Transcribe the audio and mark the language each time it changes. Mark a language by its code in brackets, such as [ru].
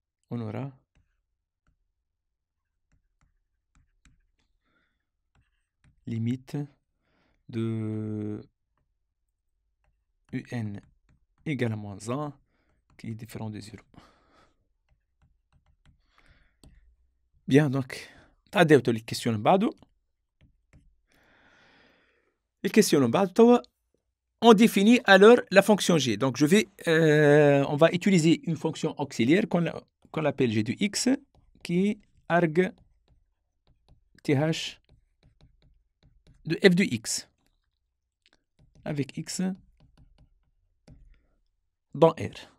[fr] On aura limite de un égale à moins 1 qui est différent de 0. Bien, donc, [ar] تعديت الكيستيون اللي بعده. الكيستيون اللي بعده توا [fr] on définit alors la fonction g. Donc, on va utiliser une fonction auxiliaire qu'on appelle g de x qui est arg th de f de x avec x dans R.